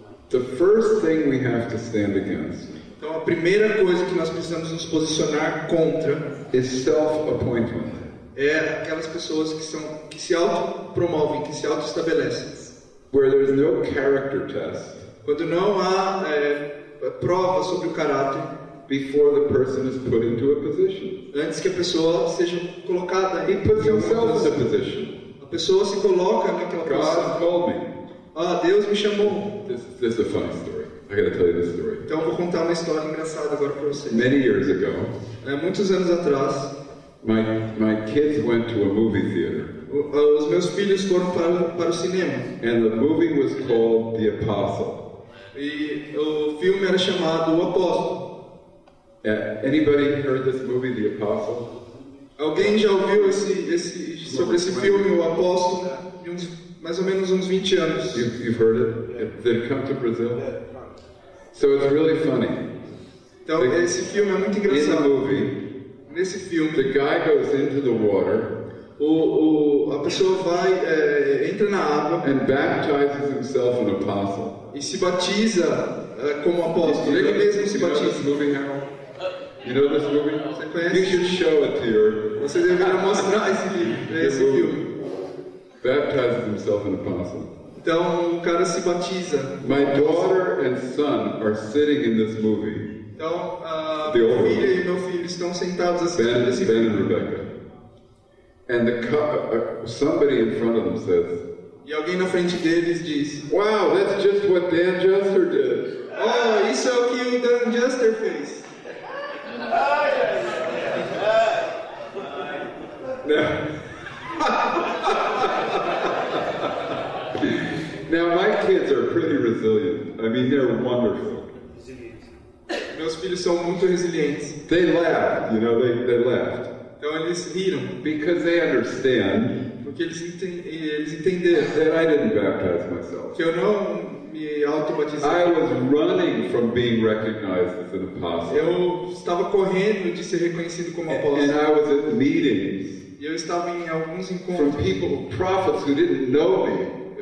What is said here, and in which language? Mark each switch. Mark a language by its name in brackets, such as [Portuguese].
[English] The first thing we have to stand against. [Portuguese] Então a primeira coisa que nós precisamos nos posicionar contra [English] is self-appointment. [Portuguese] É aquelas pessoas que se autopromovem, que se autoestabelecem. [English] Where there's no character test. [Portuguese] Quando não há prova sobre o caráter. [English] Before the person is put into a position. [Portuguese] Antes que a pessoa seja colocada [English] He puts himself in a position. [Portuguese] A pessoa se coloca naquela posição. [English] God called me. [Portuguese] Deus me chamou. [English] This is a funny story. I got to tell you this story. [Portuguese] Então eu vou contar uma história engraçada agora para vocês. [English] Many years ago. [Portuguese] Muitos anos atrás. [English] My kids went to a movie theater. [Portuguese] Os meus filhos foram para o cinema. [English] And the movie was called The Apostle. [Portuguese] E o filme era chamado O Apóstolo. [English] Anybody heard this movie, The Apostle? [Portuguese] Alguém já ouviu sobre esse filme, O Apóstolo, de mais ou menos uns 20 anos? [English] You've heard it? Did it come to Brazil? So it's really funny. [Portuguese] Então esse filme é muito engraçado. [English] In the movie, [Portuguese] nesse filme, [English] the guy goes into the water. [Portuguese] A pessoa entra na água [English] and baptizes himself an apostle. [Portuguese] E se batiza como apóstolo. Ele mesmo se batiza. [English] You know this movie? [Portuguese] Você conhece? [English] You should show it to your. [Portuguese] Você deveria mostrar esse filme. [English] Baptizes himself an apostle. [Portuguese] Então o cara se batiza. [English] My daughter and son are sitting in this movie. [Portuguese] Então minha filha e meu filho estão sentados assistindo esse filme. [English] Ben and Rebecca. And somebody in front of them says. [Portuguese] E alguém na frente deles diz. [English] Wow, that's just what Dan Juster did. [Portuguese] Oh, isso é o que o Dan Juster fez. [English] Now my kids are pretty resilient. I mean, they're wonderful. [Portuguese] Meus filhos são muito resilientes. [English] They laughed, you know, they laughed. [Portuguese] Então eles riram. [English] Because they understand. [Portuguese] Porque eles entenderam. [English] That I didn't baptize myself. [Portuguese] Que eu não me autobatizei. [English] I was running from being recognized as an apostle. [Portuguese] Eu estava correndo de ser reconhecido como apóstolo. [English] And I was at meetings. [Portuguese] E eu estava em alguns encontros. [English] From people, prophets who didn't know me.